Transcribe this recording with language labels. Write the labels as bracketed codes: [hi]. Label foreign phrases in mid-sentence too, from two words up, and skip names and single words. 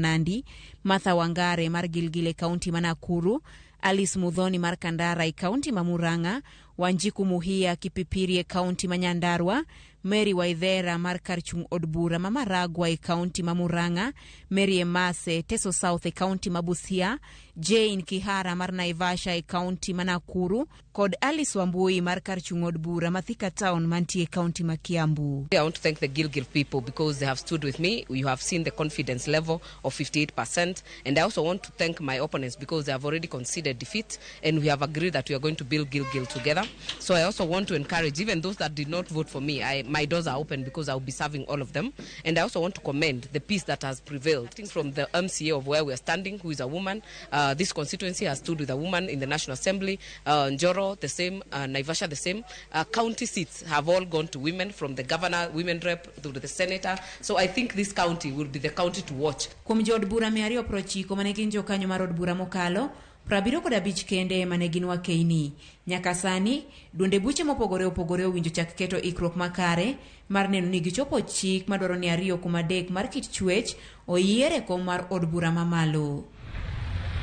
[luo] Nandi, Martha Wangare mar Gilgil e County ma Nakuru, Alice Mudhoni mar Kandara e County ma Murang'a, Wanjiku Muhia Kipipiri e County ma Nyandarua, Mary Waithera mar Karchung od bura ma Maragwa e County ma Murang'a, Mary Emase Teso South e County ma Busia, Jane Kihara mar Naivasha e County ma Nakuru, kod Alice Wambui mar Karchung od bura ma Thika Town mantie County ma Kiambu. [en] I want to thank the Gilgil people because they have stood with me. You have seen the confidence level of 58%, and I also want to thank my opponents because they have already conceded defeat, and we have agreed that we are going to build Gilgil together. So I also want to encourage even those that did not vote for me. My doors are open because I will be serving all of them. And I also want to commend the peace that has prevailed. From the MCA of where we are standing, who is a woman, this constituency has stood with a woman in the National Assembly, Njoro the same, Naivasha the same. County seats have all gone to women, from the governor, women rep, to the senator. So I think this county will be the county to watch. [luo] Kuom jood bura 290 mane gin jokanyo mar od bura mokalo, 75 kende mane gin wakeini. Nyaka sani, duonde buche mopogore opogore owinjo chak keto ikruok makare mar neno ni gichopo chik madwaro ni 2 kuom 3 mar kit chwech oyiere kom mar od bura mamalo.